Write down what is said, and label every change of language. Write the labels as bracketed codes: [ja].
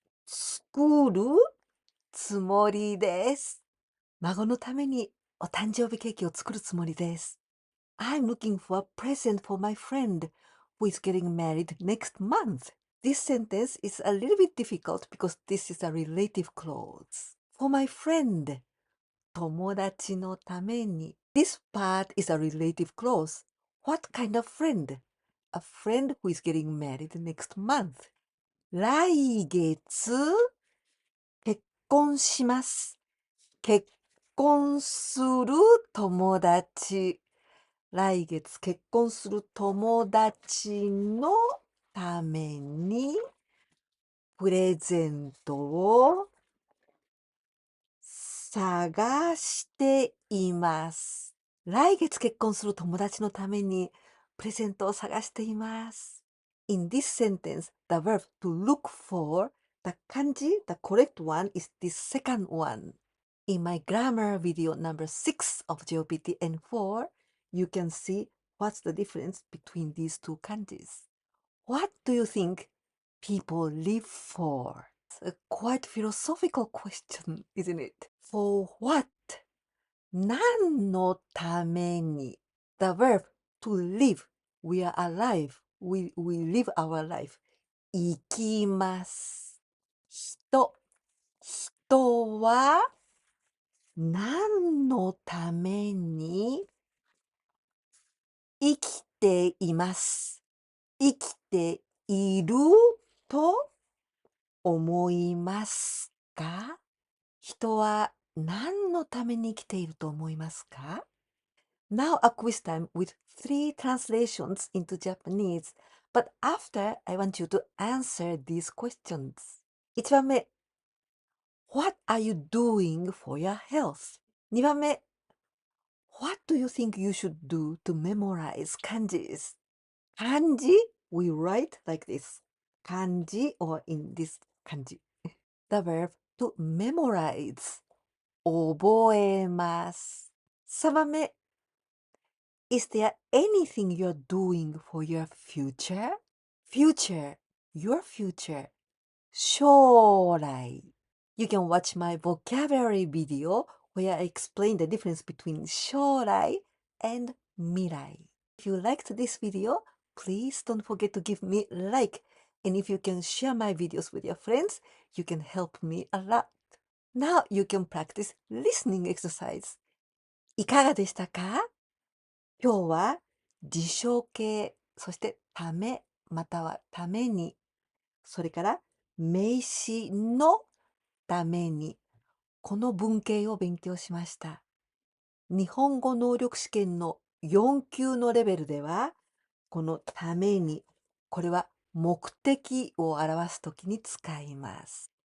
[ja] 作るつもりです。孫のためにお誕生日ケーキを作るつもりです。 [en] I'm looking for a present for my friend who is getting married next month. This sentence is a little bit difficult because this is a relative clause. For my friend, [ja] 友達のために。 [en] This part is a relative clause. What kind of friend? A friend who is getting married next month. [ja] 来月、結婚します。結婚する友達。来月結婚する友達のためにプレゼントを探しています。来月結婚する友達のためにプレゼントを探しています。 [en] In this sentence, the verb to look for, the kanji, the correct one is this second one. In my grammar video number 6 of JLPT N4, you can see what's the difference between these two kanjis. What do you think people live for? It's a quite philosophical question, isn't it? For what? [ja] 何のために [en] The verb to live. We are alive. We live our life. [ja] 生きます。人は何のために生きています。生きていると思いますか？人は何のために生きていると思いますか？ [en] Now a quiz time with 3 translations into Japanese. But after, I want you to answer these questions. 1番目、What are you doing for your health? 2番目、What do you think you should do to memorize kanjis? Kanji, we write like this. Kanji or in this kanji. The verb to memorize. [ja] 覚えます。 [en] 3番目、Is there anything you're doing for your future? Future, your future. 将来。 You can watch my vocabulary video where I explain the difference between 将来 and 未来。 If you liked this video, please don't forget to give me a like. And if you can share my videos with your friends, you can help me a lot. Now you can practice listening exercise. [ja] いかがでしたか？今日は事象形、そしてためまたはために、それから名詞のために、この文型を勉強しました。日本語能力試験の4級のレベルでは、このために、これは目的を表すときに使います。